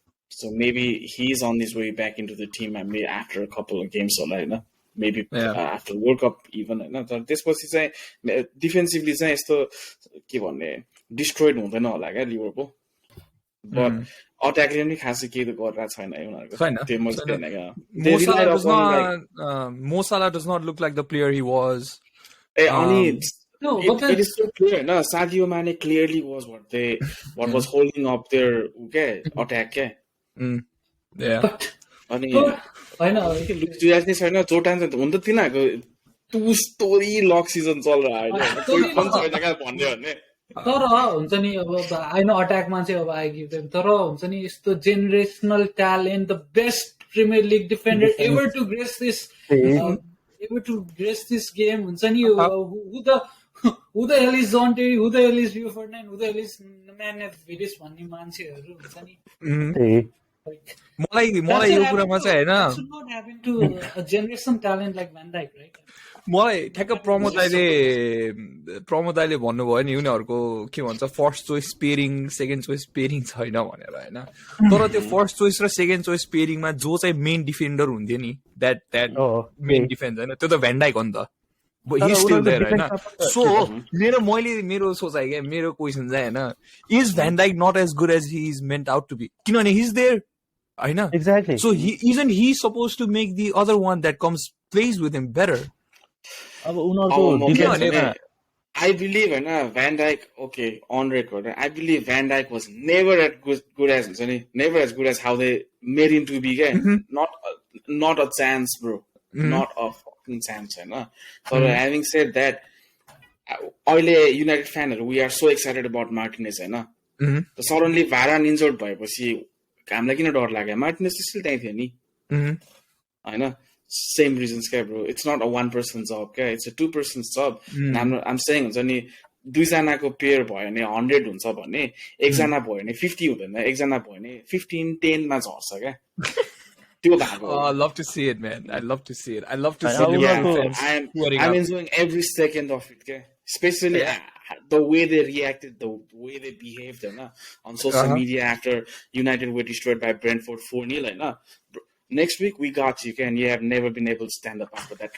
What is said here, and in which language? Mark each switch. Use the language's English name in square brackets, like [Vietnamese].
[English] so maybe he's on his way back into the team and maybe after a couple of games होला हैन maybe after World Cup even हैन [Nepali] तर त्यसपछि चाहिँ डिफेन्सिभली चाहिँ यस्तो के भन्ने डिस्ट्रोयड हुँदैन होला क्या लिभरपुल बट अट्याकले पनि खासै केही त गरिरहेको छैन उनीहरूको त्यो म [English] Mo Salah does not look like the player he was अनि it is so clear हैन Sadio Mane clearly was what was holding up their attack के अनि [Nepali] हैन जुयास नि छैन जोटान चाहिँ हुन त तिनीहरुको टु स्टोरी लक सिजन चलिरहेको हैन कोही पनि छैन क्या भन्ने भने तर हुन्छ नि अब होइन अट्याकमा चाहिँ अब आइगिभ देम तर हुन्छ नि यस्तो generational talent the best premier league defender ever to grace this game हुन्छ नि [English] who the hell is John Terry, who the hell is Rio Ferdinand, who the hell is Nemanja Vidic [Nepali] भन्ने मान्छेहरु हुन्छ नि मलाई यो कुरामा चाहिँ हैन [English] should not happen to a generation talent like Van Dijk, right? [Nepali] मलाई ठ्याक्क प्रमोद दाइले भन्नुभयो नि उनीहरूको के भन्छ first choice pairing second choice pairing छैन भनेर होइन तर त्यो फर्स्ट चोइस र सेकेन्ड चोइस पेयरिङमा जो चाहिँ मेन डिफेन्डर हुन्थ्यो नि द्याट मेन डिफेन्स होइन त्यो त भ्यान डाइक हो नि त [English] but [Nepali] तर [English] he's still [Nepali] उनीहरूको [English] there, होइन? [Nepali] डिफेन्समा पनि [English] So [Nepali] मेरो सोचाइ क्या, मेरो क्वेसन चाहिँ होइन, [English] is Van Dijk not as good as he is meant out to be? [Nepali] किनभने [English] he's there, होइन? Exactly So isn't he supposed to make the other one that comes plays with him better? [Nepali] अब उनीहरूको डिफेन्समा [English] I believe Van Dijk, okay, on record, I believe Van Dijk was never as good as never as good as how they made him to be. Not a chance, bro. Not a fucking chance. So having said that, [Nepali] अहिले [English] United fan, we are so excited about Martinez. So suddenly Varane injured [Nepali] भएपछि हामीलाई किन डर लाग्यो? [English] Martinez still [Nepali] त्यही थियो नि, होइन? [English] Same reasons, bro. It's not a one-person job, it's a two-person job. I'm saying [Nepali] हुन्छ नि, दुईजनाको पेयर भयो भने 100 हुन्छ भने एकजना भयो भने 50 हुँदैन, एकजना भयो भने 15-10 मा झर्छ क्या. त्यो भएको. [English] Oh, I love to see it, man. I love to see it. I love to see Liverpool fans I'm enjoying every second of it, especially the way they reacted, the way they behaved on social media after United were destroyed by Brentford 4-0. Next week we got you, and you have never been able to stand up after that.